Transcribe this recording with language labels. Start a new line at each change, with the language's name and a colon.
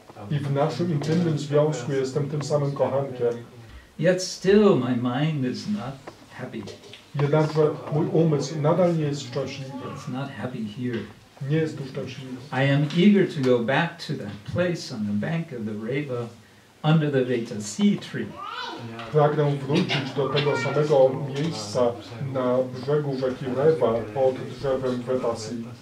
Polish: I w naszym intymnym związku jestem tym samym kochankiem.
English: Yet still my mind is not happy.
Polish: Jednakże mój umysł nadal nie jest szczęśliwy.
English: It's not happy here.
Polish: Nie jest tu szczęśliwy.
English: I am eager to go back to that place on the bank of the Reva under the Vetasi tree.
Polish: Pragnę wrócić do tego samego miejsca na brzegu rzeki Reva pod drzewem Vetasi.